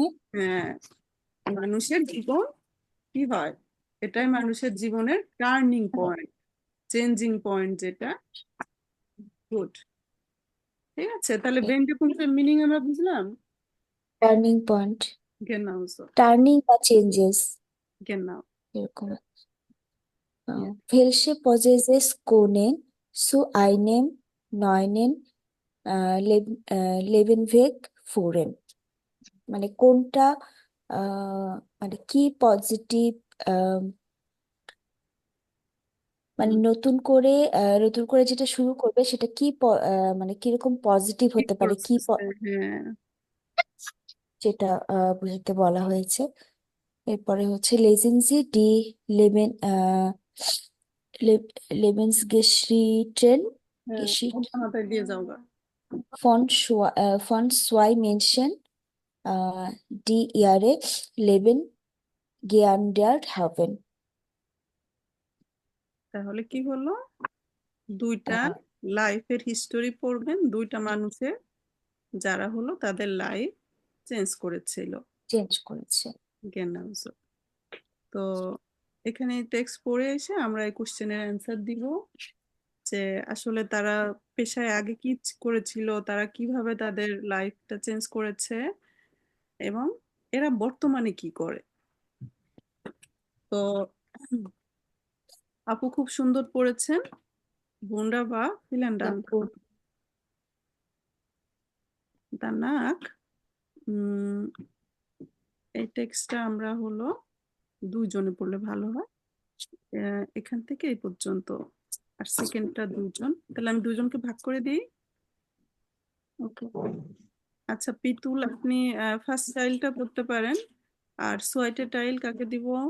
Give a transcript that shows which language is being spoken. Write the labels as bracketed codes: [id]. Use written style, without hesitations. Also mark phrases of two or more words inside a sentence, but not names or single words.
[bn] মানুষের জীবন কি হয়, এটাই মানুষের জীবনের [en] turning point, changing point [bn] যেটা। গুড, ঠিক আছে। তাহলে বেন্ডে পুংসের মিনিং আমরা বুঝলাম। [en] turning point. [de] Genau so. [bn] টার্নিং বা চেঞ্জেস [de] Genau. [bn] এরকম। [en] Yeah. [de] Welche Possesses können zu einem neuen Lebensweg führen? [bn] মানে কোনটা মানে কি পজিটিভ, মানে নতুন করে যেটা শুরু করবে সেটা কি মানে কিরকম পজিটিভ কি হতে পারে, কি process হ্যাঁ যেটা বুঝতে বলা হয়েছে। এরপরে হচ্ছে লেজেন্সি ডি লেবেন লেবেন্সগেশ্রিটেন হ্যাঁ [de] Geschichte [bn] ওটা মাথায় দিয়ে যাও গা। [de] von zwei Menschen, die ihre Leben geändert haben. [bn] তাহলে কি হলো, দুইটা লাইফের হিস্টোরি পড়বেন, দুইটা মানুষের যারা হলো তাদের লাইফ চেঞ্জ করেছিল। চেঞ্জ করেছে। [de] Genau so. [bn] তো এখানে টেক্সট পড়ে এসে আমরা এই কোশ্চেনের অ্যান্সার দিব যে আসলে তারা পেশায় আগে কি করেছিল, তারা কিভাবে তাদের লাইফটা চেঞ্জ করেছে এবং এরা বর্তমানে কি করে। তো আপু খুব সুন্দর পড়েছেন, [de] wunderbar, vielen Dank. [bn] Danach এই টেক্সটটা আমরা হলো দুইজনে পড়লে ভালো হয়। এখান থেকে এই পর্যন্ত, আর সেকেন্ডটা দুজন, তাহলে আমি দুজনকে ভাগ করে দিই। ওকে, আচ্ছা পিতুল আপনি ফার্স্ট টাইলটা পড়তে পারেন, আর সোয়াইটের টাইল কাকে দিব?